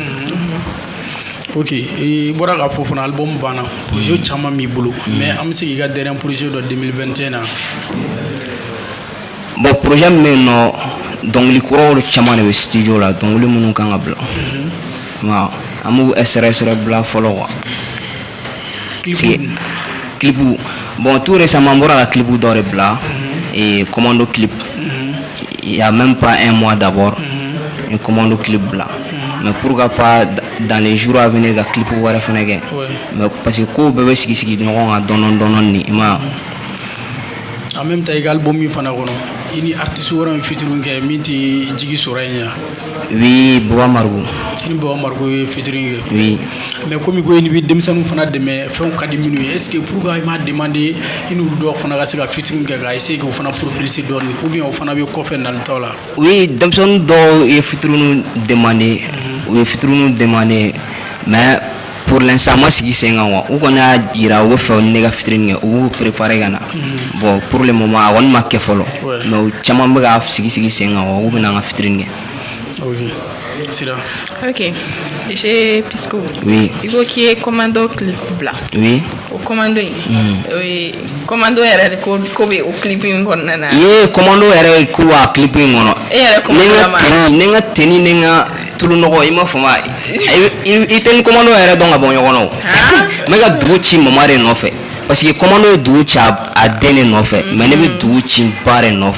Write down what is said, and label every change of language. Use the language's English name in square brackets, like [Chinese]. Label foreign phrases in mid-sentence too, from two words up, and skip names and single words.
[Bambara] Ok, i bɔra k'a fɔ fana album banna projet caman b'i bolo mais an bɛ se k'i ka [French] dernier projet [Bambara] dɔ 2021 na. [French] Bon projet [Bambara] min bɛ yen nɔ dɔnkili kuraw caman de bɛ studio la dɔnkili minnu kan ka bila ma an b'u SRSR bila fɔlɔ quoi. Clipu bon [French] tout récemment [Bambara] n bɔra ka clipu dɔ de bila [French] commando clip il y a même pas un mois d'abord [Bambara] ni [French] commando clip [Bambara] bila [French] mais pourquoi pas dans les jours à venir [Bambara] ka clip wɛrɛ fɛnɛ kɛ [French] mais parce que [Bambara] ko bɛɛ bɛ sigi sigi ɲɔgɔn kan dɔɔni dɔɔni ni i ma. [French] En même temps [Bambara] i ka album min fana kɔnɔ i ni artiste wɛrɛ min featuring kɛ min tɛ Jigi Sɔrɔ in yan. [French] Oui Baba Marigo. [Bambara] I ni Baba Marigo ye featuring kɛ. [French] Oui. [Bambara] Mais komi ko i ni bɛ denmisɛnninw fana dɛmɛ fɛnw ka di minnu ye [French] est ce que pourquoi [Bambara] i m'a demandé i n'olu dɔw fana ka se ka featuring kɛ ka essayer k'o fana progresser dɔɔni ou bien o fana bɛ kɔfɛ nalitaw la. Oui denmisɛnnin dɔw ye featuring demander u ye featuring demander [French] mais pour l'instant [Bambara] ma sigi sen kan wa u kɔni y'a jira u bɛ fɛ ne ka featuring kɛ u b'u préparer ka na [French] bon pour le moment [Bambara] a kɔni ma kɛ fɔlɔ mais u caman bɛ ka sigi sigi sen kan wa u bɛ na n ka featuring kɛ. Ok. Sira. [French] Ok. J'ai Pisco. Oui. Il faut qu'il y ait commando clip blanc. Oui. [Bambara] O commando in. Oui. Commando yɛrɛ de ko bɛ o clip in kɔnɔna na. Ye commando yɛrɛ ko a clip in kɔnɔ. E yɛrɛ commando la ma. Ne ka tenue ni n ka tulu nɔgɔ i ma faamu i tɛ ni commando yɛrɛ dɔn ka bɔ ɲɔgɔn na o. N bɛ ka dugu ci mama de nɔfɛ [French] parce que [Bambara] commando ye dugu ci a den de nɔfɛ mais ne bɛ dugu ci ba de nɔfɛ.